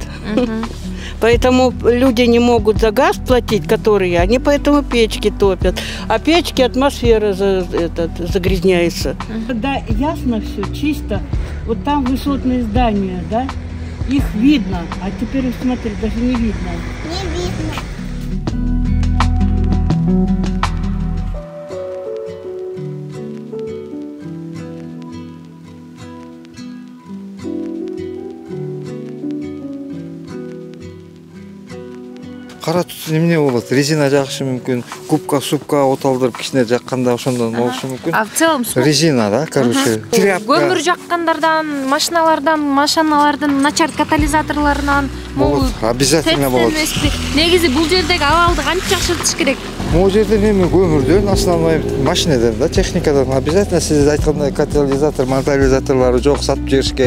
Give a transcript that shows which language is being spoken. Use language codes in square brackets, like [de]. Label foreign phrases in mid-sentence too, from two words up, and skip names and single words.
[ru] Поэтому люди не могут за газ платить, которые, они поэтому печки топят. А печки атмосфера загрязняется. Когда ясно все, чисто, вот там высотные здания, да, их видно. А теперь, смотри, даже не видно. Не видно. [ky] Кара түтүн эмне болот? Резина жакшы мүмкүн, супка от алдырып кичине жакканда ошондон болушу мүмкүн. [ru] А в целом резина, да, короче. [ky] Көмүр жаккандардан, машиналардан, начар катализаторларынан болот, обязательно болот. Негизи бул жердеги абалды кантип жакшыртыш керек? Могу жерден эми көмүрдөн, основной машинеден, да, техникадан обязательно сиз айткандай катализатор, монтализаторлору жок сатып жиберишкен.